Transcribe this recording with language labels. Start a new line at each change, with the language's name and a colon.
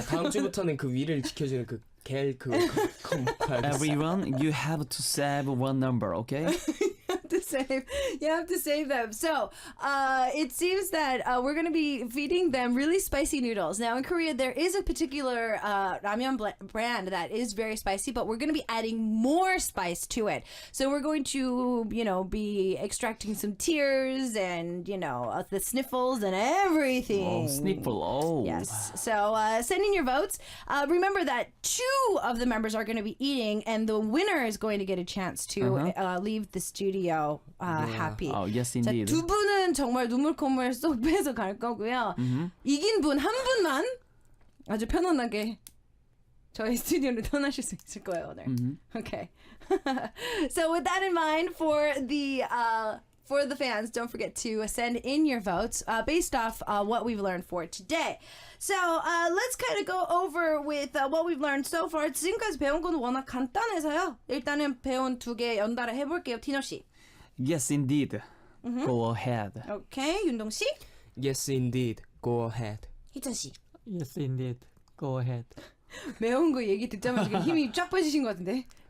Korean: 다음 주부터는 그 위를 지켜주는 그 겔 그거 먹고 알겠어요.
English: Everyone, you have to save 1 number, okay? You have to save them. So it seems that we're going to be feeding them really spicy noodles. Now in Korea there is a particular ramen brand that is very spicy, but we're going to be adding more spice to it. So we're going to, be extracting some tears and, the sniffles and everything. Sniffle, Yes. So send in your votes. Remember that 2 of the members are going to be eating, and the winner is going to get a chance to leave the studio happy. Oh, yes,
Korean: 자,
English: indeed.
Korean: 2분은 정말 눈물 콧물 쏙 빼서 갈 거고요. 이긴 분 한 분만 아주 편안하게 저희 스튜디오를 떠나실 수 있을 거예요, 오늘.
English: Okay. So with that in mind, for the fans, don't forget to send in your votes based off what we've learned for today. So let's kind of go over with what we've learned so far.
Korean: 지금까지 배운 건 워낙 간단해서요. 일단은 배운 2개 연달아 해볼게요, 티노 씨.
English: Yes, indeed. Go ahead.
Korean: 오케이, 윤동 씨.
English: Yes, indeed. Go ahead.
Korean: 희천 씨.
English: Yes, indeed. Go ahead.
Korean: 매운 거 얘기 듣자마자 지금 힘이 쫙 빠지신 것 같은데.